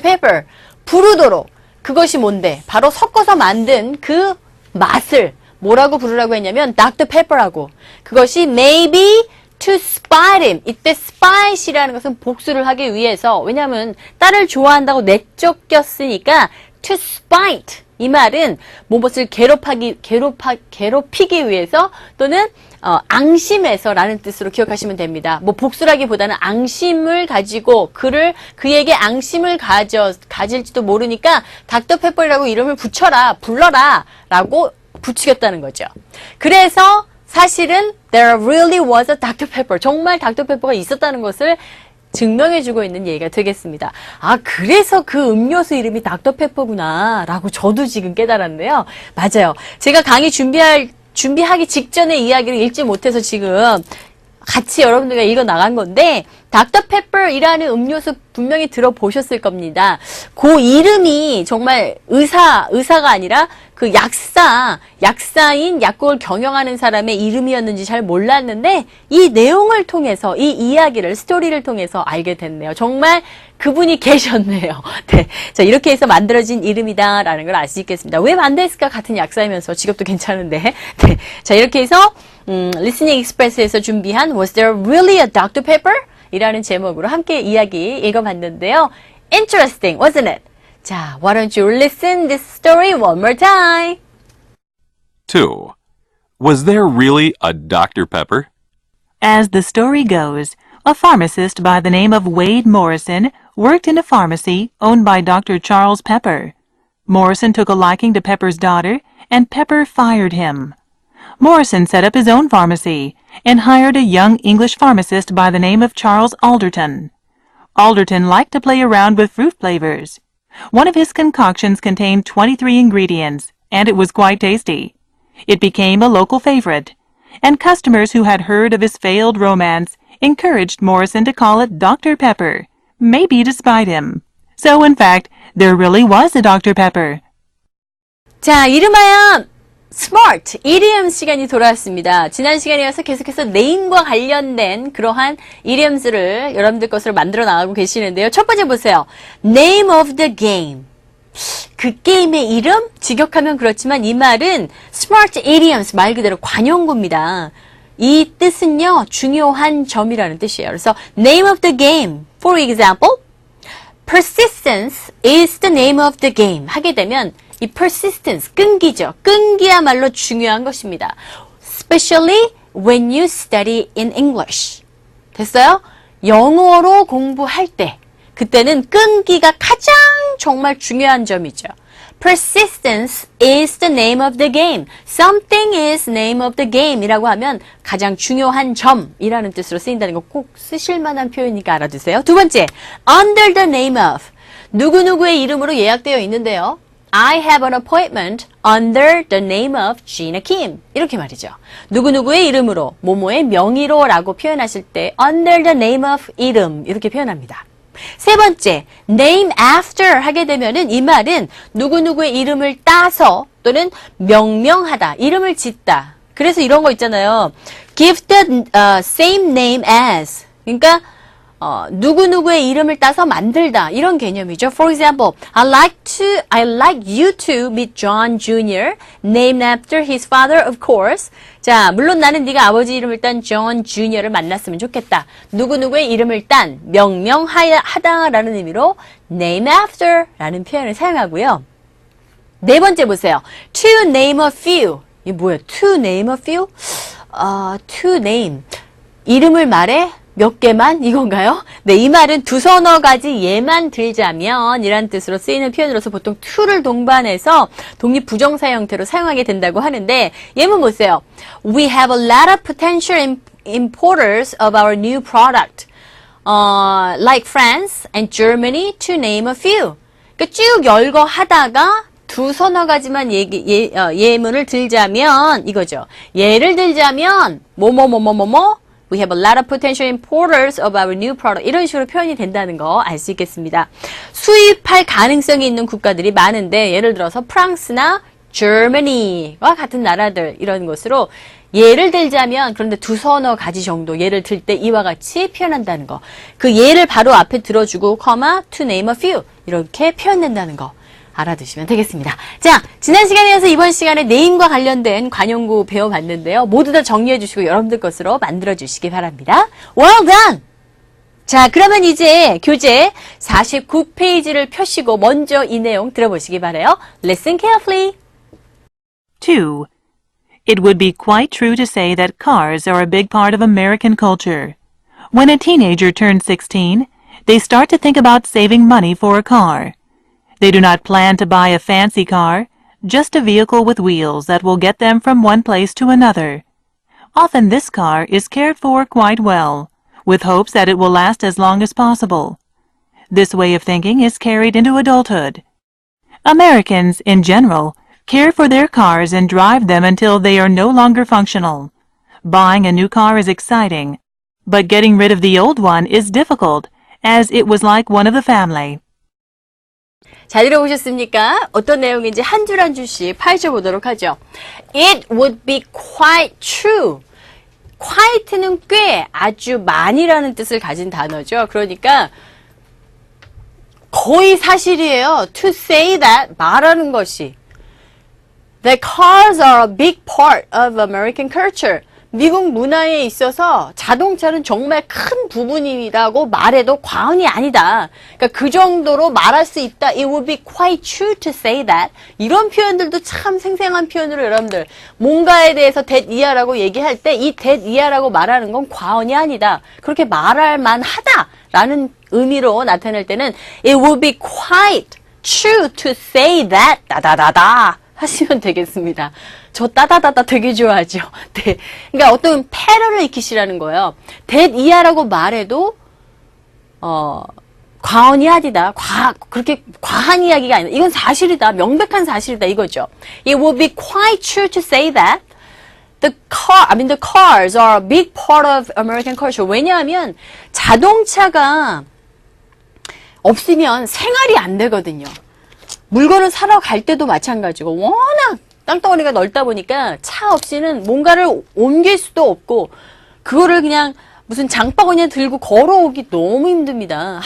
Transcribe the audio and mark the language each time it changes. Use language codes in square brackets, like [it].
[ko] Pepper 부르도록 그것이 뭔데? 바로 섞어서 만든 그 맛을 뭐라고 부르라고 했냐면 Dr. Pepper라고 그것이 [en] maybe to spite him. [ko] 이때 spite이라는 것은 복수를 하기 위해서 왜냐하면 딸을 좋아한다고 내쫓겼으니까 [en] to spite [ko] 이 말은 무엇을 괴롭히기 위해서 또는 앙심해서라는 뜻으로 기억하시면 됩니다. 뭐 복수라기보다는 앙심을 가지고 그에게 앙심을 가질지도 모르니까 닥터페퍼라고 이름을 불러라 라고 부추겼다는 거죠. 그래서 사실은 [en] there really was a Dr. Pepper. [ko] 정말 닥터 페퍼가 있었다는 것을 증명해주고 있는 얘기가 되겠습니다. 아, 그래서 그 음료수 이름이 닥터 페퍼구나 라고 저도 지금 깨달았는데요. 맞아요. 제가 강의 준비하기 직전에 이야기를 읽지 못해서 지금 같이 여러분들과 읽어 나간 건데 닥터 페퍼이라는 음료수 분명히 들어보셨을 겁니다. 그 이름이 정말 의사가 아니라 그 약사인 약국을 경영하는 사람의 이름이었는지 잘 몰랐는데 이 내용을 통해서 이 이야기를 스토리를 통해서 알게 됐네요. 정말 그분이 계셨네요. 네. 자, 이렇게 해서 만들어진 이름이다라는 걸 알 수 있겠습니다. 왜 만들었을까? 같은 약사이면서 직업도 괜찮은데. 네. 자, 이렇게 해서 [en] Listening Express에서 [ko] 준비한 [en] Was there really a Dr. Pepper? [ko] 이라는 제목으로 함께 이야기 읽어봤는데요. [en] Interesting, wasn't it? 자, why don't you listen this story one more time? 2. Was there really a Dr. Pepper? As the story goes, a pharmacist by the name of Wade Morrison worked in a pharmacy owned by Dr. Charles Pepper. Morrison took a liking to Pepper's daughter, and Pepper fired him. Morrison set up his own pharmacy and hired a young English pharmacist by the name of Charles Alderton. Alderton liked to play around with fruit flavors. One of his concoctions contained 23 ingredients, and it was quite tasty. It became a local favorite, and customers who had heard of his failed romance encouraged Morrison to call it Dr. Pepper, maybe to spite him. So, in fact, there really was a Dr. Pepper. [ko] 자, 이름하여 Smart, 이디엄 시간이 돌아왔습니다. 지난 시간에 이어서 계속해서 네임과 관련된 그러한 이디엄스를 여러분들 것으로 만들어 나가고 계시는데요. 첫 번째 보세요. [en] Name of the game. [ko] 그 게임의 이름? 직역하면 그렇지만 이 말은 Smart idioms 말 그대로 관용구입니다. 이 뜻은요, 중요한 점이라는 뜻이에요. [en] 그래서 Name of the game. For example, Persistence is the name of the game. [ko] 하게 되면 이 persistence, 끈기죠. 끈기야말로 중요한 것입니다. [en] Especially when you study in English. [ko] 됐어요? 영어로 공부할 때, 그때는 끈기가 가장 정말 중요한 점이죠. [en] Persistence is the name of the game. Something is name of the game [ko] 이라고 하면 가장 중요한 점이라는 뜻으로 쓰인다는 거 꼭 쓰실 만한 표현이니까 알아두세요. 두 번째, [en] under the name of. [ko] 누구누구의 이름으로 예약되어 있는데요. [en] I have an appointment under the name of Gina Kim. [ko] 이렇게 말이죠. 누구누구의 이름으로, 모모의 명의로 라고 표현하실 때 [en] under the name of [ko] 이름 이렇게 표현합니다. 세 번째, name after 하게 되면은 이 말은 누구누구의 이름을 따서 또는 명명하다, 이름을 짓다. 그래서 이런 거 있잖아요. [en] Give the same name as. [ko] 그러니까 누구누구의 이름을 따서 만들다 이런 개념이죠. [en] For example, I like you to meet John Jr. named after his father, of course. [ko] 자, 물론 나는 네가 아버지 이름을 딴 John Jr.를 만났으면 좋겠다. 누구누구의 이름을 딴 명명하다라는 의미로 name after라는 표현을 사용하고요. 네 번째 보세요. [en] To name a few. [ko] 이게 뭐예요? To name a few? To name. 이름을 말해? 몇 개만? 이건가요? 네, 이 말은 두서너 가지 예만 들자면 이란 뜻으로 쓰이는 표현으로서 보통 to를 동반해서 독립 부정사 형태로 사용하게 된다고 하는데 예문 보세요. [en] We have a lot of potential importers of our new product, like France and Germany to name a few. [ko] 그러니까 쭉 열거 하다가 두 서너 가지만 예문을 들자면 이거죠. 예를 들자면 뭐뭐뭐뭐뭐뭐 [en] We have a lot of potential importers of our new product. [ko] 이런 식으로 표현이 된다는 거 알 수 있겠습니다. 수입할 가능성이 있는 국가들이 많은데 예를 들어서 프랑스나 Germany와 같은 나라들 이런 것으로 예를 들자면 그런데 두 서너 가지 정도 예를 들 때 이와 같이 표현한다는 거. 그 예를 바로 앞에 들어주고 [en] to name a few [ko] 이렇게 표현된다는 거 알아두시면 되겠습니다. 자, 지난 시간에 이어서 이번 시간에 네임과 관련된 관용구 배워봤는데요. 모두 다 정리해 주시고 여러분들 것으로 만들어 주시기 바랍니다. [en] Well done! [ko] 자, 그러면 이제 교재 49페이지를 펴시고 먼저 이 내용 들어보시기 바라요. [en] Listen carefully. 2. It would be quite true to say that cars are a big part of American culture. When a teenager turns 16, they start to think about saving money for a car. They do not plan to buy a fancy car, just a vehicle with wheels that will get them from one place to another. Often this car is cared for quite well, with hopes that it will last as long as possible. This way of thinking is carried into adulthood. Americans, in general, care for their cars and drive them until they are no longer functional. Buying a new car is exciting, but getting rid of the old one is difficult, as it was like one of the family. [ko] 잘 들어보셨습니까? 어떤 내용인지 한 줄 한 줄씩 파헤쳐 보도록 하죠. [en] It would be quite true. [ko] quite는 꽤, 아주 많이라는 뜻을 가진 단어죠. 그러니까 거의 사실이에요. [en] To say that, [ko] 말하는 것이. [en] That cars are a big part of American culture. [ko] 미국 문화에 있어서 자동차는 정말 큰 부분이라고 말해도 과언이 아니다. 그러니까 그 정도로 말할 수 있다. [en] It would be quite true to say that. [ko] 이런 표현들도 참 생생한 표현으로 여러분들 뭔가에 대해서 that 이하라고 얘기할 때 이 that 이하라고 말하는 건 과언이 아니다. 그렇게 말할 만하다 라는 의미로 나타낼 때는 [en] It would be quite true to say that [ko] 다다다다 하시면 되겠습니다. 저 따다다다 되게 좋아하죠. 네. 그러니까 어떤 패러를 익히시라는 거예요. that 이하라고 말해도 과언이 아니다. 그렇게 과한 이야기가 아니다. 이건 사실이다. 명백한 사실이다. 이거죠. [en] It would be quite true to say that the cars are a big part of American culture. [ko] 왜냐하면 자동차가 없으면 생활이 안 되거든요. 물건을 사러 갈 때도 마찬가지고 워낙 땅덩어리가 넓다 보니까 차 없이는 뭔가를 옮길 수도 없고 그거를 그냥 무슨 장바구니에 들고 걸어오기 너무 힘듭니다.